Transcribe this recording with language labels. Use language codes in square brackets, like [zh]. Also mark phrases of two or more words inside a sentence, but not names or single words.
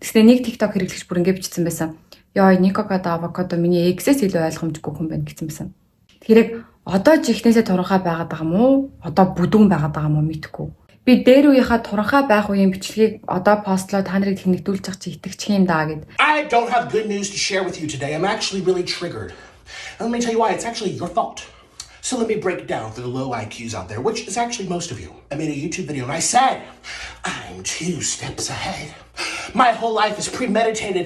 [mn] Тэгснээ нэг TikTok хэрэглэгч бүр ингээд бичсэн байсан. Йоо, Никогодо авокадо миний эксэс илүү ойлгомжгүй хүн байна гэсэн байсан. Тэгэхээр одоо жихнээсээ туранхай байгаад байгаа юм уу? Одоо бүдүүн байгаад байгаа юм уу мэдэхгүй. Би дээр үеийнхаа туранхай байх үеийн бичлэгийг одоо постлоо та нарыг тэнэгдүүлж байгаа чи итгэж юм даа гэд. [en] I don't have good news to share with you today. I'm actually really triggered. And let me tell you why. It's actually your fault. So let me break it down for the low IQs out there, which is actually most of you. I made a YouTube video and I said, I'm 2 steps ahead. My whole life is premeditated.